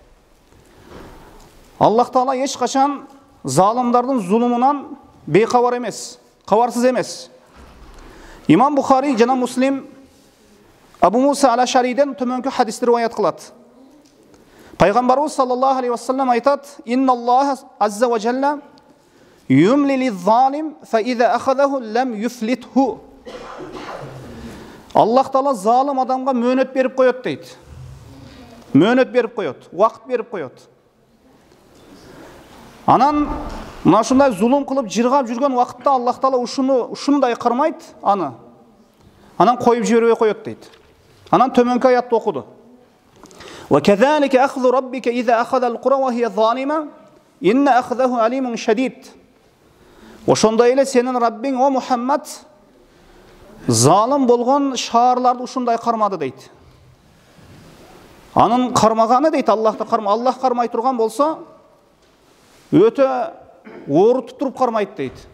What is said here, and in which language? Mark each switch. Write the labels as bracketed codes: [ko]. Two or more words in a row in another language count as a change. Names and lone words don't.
[ky] Аллах Таала эч качан залымдардын зулумунан бейкабар эмес, кабарсыз эмес. Имам Бухари жана Муслим Абу Муса ал-Ашариден төмөнкү хадисти риваят кылат. Пайгамбарыбыз [ar] صلى الله عليه وسلم [ky] айтат: [ar] "إن الله عز وجل ليملي للظالم فإذا أخذه لم يفلته." [ky] Аллах Таала залым адамга мөөнөт берип коет дейт. Мөөнөт берип коет, убакыт берип коет. Анан Мына ушундай зулум кылып жыргап жүргөн убакытта Аллах Таала ушундай кармайт аны. Анан коюп жибербей коет дейт. Анан төмөнкү аятты окуду. [ar] وَكَذَلِكَ أَخْذُ رَبِّكَ إِذَا أَخَذَ الْقُرَى وَهِيَ ظَالِمَةٌ إِنَّ أَخْذَهُ أَلِيمٌ شَدِيدٌ. [ky] Ошондой эле сенин Раббиң, о Мухаммад, залым болгон шаарларды ушундай кармады дейт. Анын кармаганы дейт, Аллах кармай турган болсо, өтө оорутуп туруп кармайт дейт.